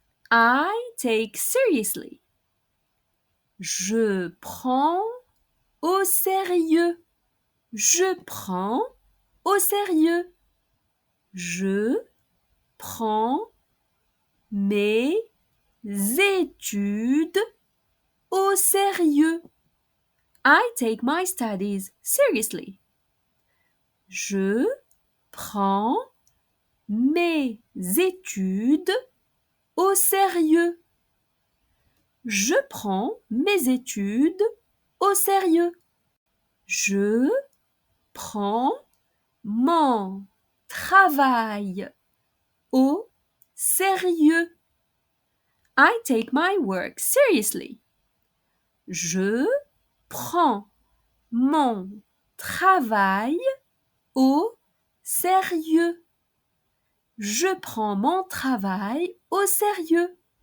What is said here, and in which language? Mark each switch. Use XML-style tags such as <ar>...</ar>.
<en>I take seriously.</en> <fr>Je prends au sérieux. Je prends au sérieux. Je prends mes études au sérieux.</fr> <en>I take my studies seriously.</en> <fr>Je prends mes études au sérieux. Je prends mes études au sérieux. Je prends mon travail au sérieux.</fr> <en>I take my work seriously.</en> <fr>Je prends mon travail au sérieux. Je prends mon travail au sérieux.</fr>